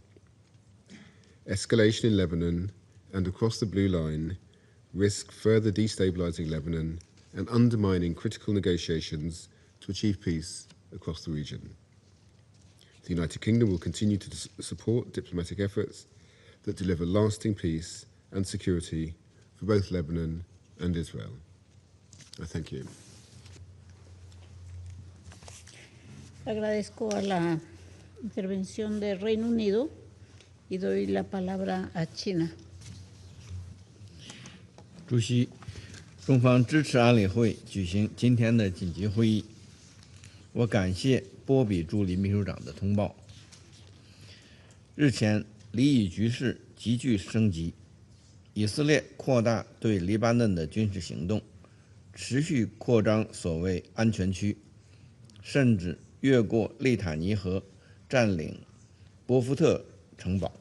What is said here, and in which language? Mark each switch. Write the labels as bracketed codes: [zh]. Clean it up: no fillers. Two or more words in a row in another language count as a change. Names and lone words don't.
[en] Escalation in Lebanon and across the Blue Line risk further destabilizing Lebanon and undermining critical negotiations to achieve peace across the region. The United Kingdom will continue to support diplomatic efforts that deliver lasting peace and security for both Lebanon and Israel. I thank you. [es] Agradezco a la intervención del Reino Unido y doy la palabra a China. [zh] 主席，中方支持安理会举行今天的紧急会议。我感谢波比助理秘书长的通报。日前，黎以局势急剧升级，以色列扩大对黎巴嫩的军事行动，持续扩张所谓安全区，甚至越过利塔尼河占领波夫特城堡。